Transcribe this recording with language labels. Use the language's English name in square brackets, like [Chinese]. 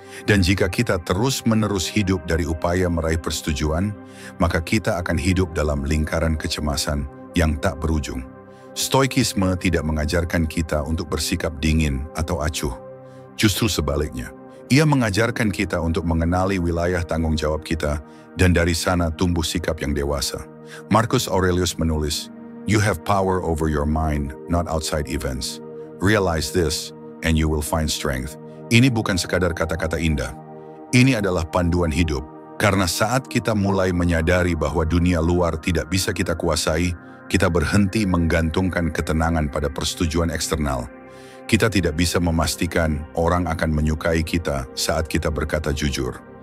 [Indonesian] Dan jika kita terus-menerus hidup dari upaya meraih persetujuan, maka kita akan hidup dalam lingkaran kecemasan yang tak berujung. Stoikisme tidak mengajarkan kita untuk bersikap dingin atau acuh. Justru sebaliknya, ia mengajarkan kita untuk mengenali wilayah tanggung jawab kita dan dari sana tumbuh sikap yang dewasa. [English] Marcus Aurelius [Indonesian] menulis, [English] "You have power over your mind, not outside events. Realize this, and you will find strength." [Indonesian] Ini bukan sekadar kata-kata indah. Ini adalah panduan hidup. Karena saat kita mulai menyadari bahwa dunia luar tidak bisa kita kuasai, kita berhenti menggantungkan ketenangan pada persetujuan eksternal. Kita tidak bisa memastikan orang akan menyukai kita saat kita berkata jujur.